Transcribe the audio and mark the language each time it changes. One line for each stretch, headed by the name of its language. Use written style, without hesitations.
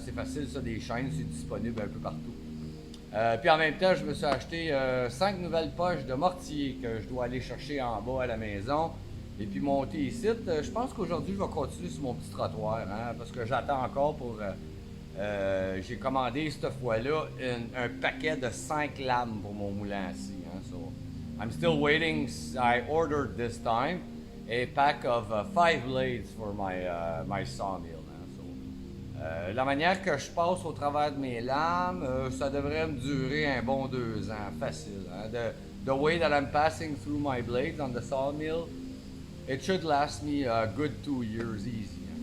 French: C'est facile, ça, des chaînes, c'est disponible un peu partout. Puis en même temps, je me suis acheté 5 nouvelles poches de mortier que je dois aller chercher en bas à la maison. Et puis monter ici. Je pense qu'aujourd'hui, je vais continuer sur mon petit trottoir. Hein, parce que j'attends encore pour... j'ai commandé cette fois-là un paquet de 5 lames pour mon moulin à scie.
English: Hein, so I'm still waiting. I ordered this time a pack of 5 blades for my sawmill.
French: Hein, so, la manière que je passe au travers de mes lames, ça devrait me durer un bon 2 ans, facile. Hein.
English: The way that I'm passing through my blades on the sawmill, it should last me a good 2 years easy. Hein.